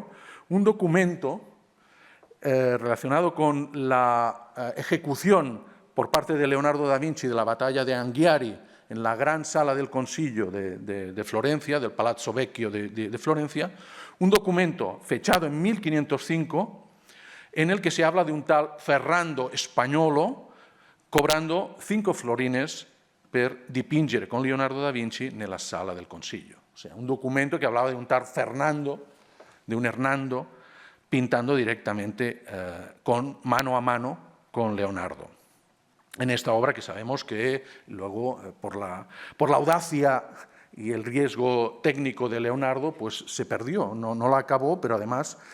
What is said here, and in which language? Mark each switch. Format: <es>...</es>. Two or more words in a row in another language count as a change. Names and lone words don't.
<es>un documento relacionado con la ejecución por parte de Leonardo da Vinci de la batalla de Anghiari en la gran sala del Consiglio de Florencia, del Palazzo Vecchio de Florencia, un documento fechado en 1505 en el que se habla de un tal Ferrando Spagnolo cobrando 5 florines</es> <it>per dipingere con Leonardo da Vinci nella sala del Consiglio.</it> <es>O sea, un documento que hablaba de un tal Fernando, de un Hernando, pintando directamente mano a mano con Leonardo. En esta obra que sabemos que luego, por la audacia y el riesgo técnico de Leonardo, pues se perdió, no la acabó, pero además</es>